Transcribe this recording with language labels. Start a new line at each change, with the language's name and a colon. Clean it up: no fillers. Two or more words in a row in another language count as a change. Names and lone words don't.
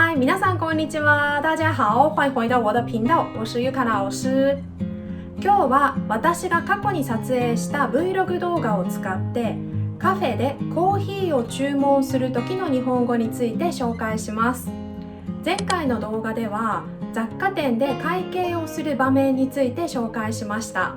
Japanese: 皆さんこんにちは。
Chinese: 大家好，欢迎回到我的频道。我是ゆか老師。
Japanese: 今日は私が過去に撮影した Vlog 動画を使ってカフェでコーヒーを注文する時の日本語について紹介します。前回の動画では雑貨店で会計をする場面について紹介しました。